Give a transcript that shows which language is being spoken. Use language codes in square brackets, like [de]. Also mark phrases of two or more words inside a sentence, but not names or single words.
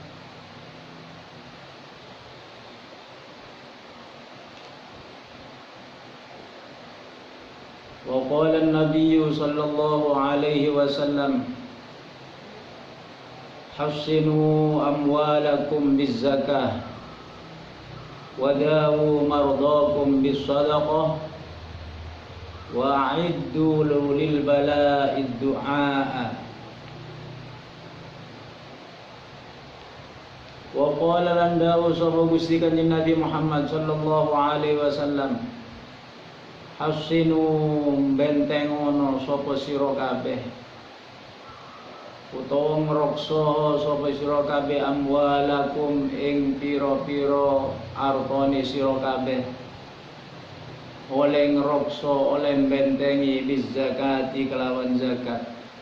[ar] وقال النبي صلى الله عليه وسلم حصنوا أموالكم بالزكاة وداووا مرضاكم بالصدقة وأعدوا للبلاء الدعاء. وقال [jv] lan dawu sapa Gusti Kanjeng Nabi Muhammad [ar] صلى الله عليه وسلم [jv] hasinu bentengono sapa sira kabeh utawa ngreksa sapa sira kabeh amwalakum ing pira-pira artane sira kabeh oleh ngreksa oleh bentengi [ar] بالزكاة [jv] kelawan zakat.